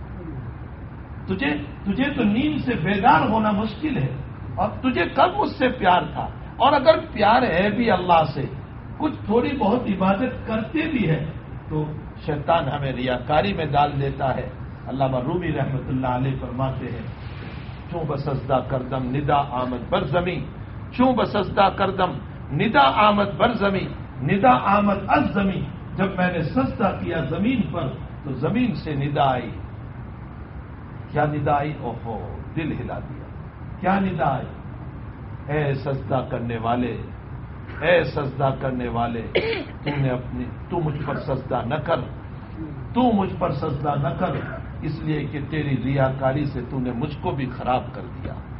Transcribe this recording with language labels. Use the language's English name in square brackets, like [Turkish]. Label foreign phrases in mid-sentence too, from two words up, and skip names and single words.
[Urdu] تجھے تو نیند سے بیدار ہونا مشکل ہے، اور تجھے کب مجھ سے پیار تھا؟ اور اگر پیار ہے بھی اللہ سے، کچھ تھوڑی بہت عبادت کرتے بھی ہے، تو شیطان ہمیں ریاکاری میں ڈال دیتا ہے۔ علامہ رومی رحمۃ اللہ علیہ فرماتے ہیں [Persian] چوں بسجدہ کردم ندا آمد بر زمین، چوں بسجدہ کردم ندا آمد بر زمین، ندا آمد از زمین، [Urdu] جب میں نے سجدہ کیا زمین پر تو زمین سے ندا آئی۔ کیا ندا آئی؟ اوہو، دل ہلا دیا۔ کیا ندا آئی؟ اے سجدہ کرنے والے، اے سجدہ کرنے والے، تو مجھ پر سجدہ نہ کر، تو مجھ پر سجدہ نہ کر، اس لیے کہ تیری ریاکاری سے تو نے مجھ کو بھی خراب کر دیا۔